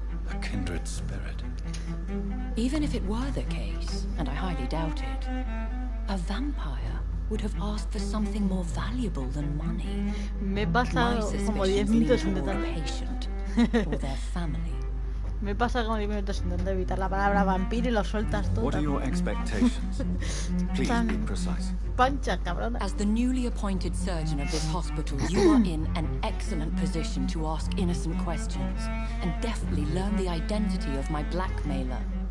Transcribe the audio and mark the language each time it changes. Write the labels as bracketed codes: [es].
[en] A kindred spirit. Even if it were the case, and I highly doubt it, a vampire would have asked for something more valuable than money. [es] Me he pasado como 10 minutos intentando. [en] Patient or their family. [es] Me pasa como 10 minutos intentando evitar la palabra vampiro y lo sueltas tú. [en] What are your expectations? Please be precise. [es] Pancha, cabrona. [en] As the newly appointed surgeon of this hospital, you are in an excellent position to ask innocent questions and deftly learn the identity of my blackmailer.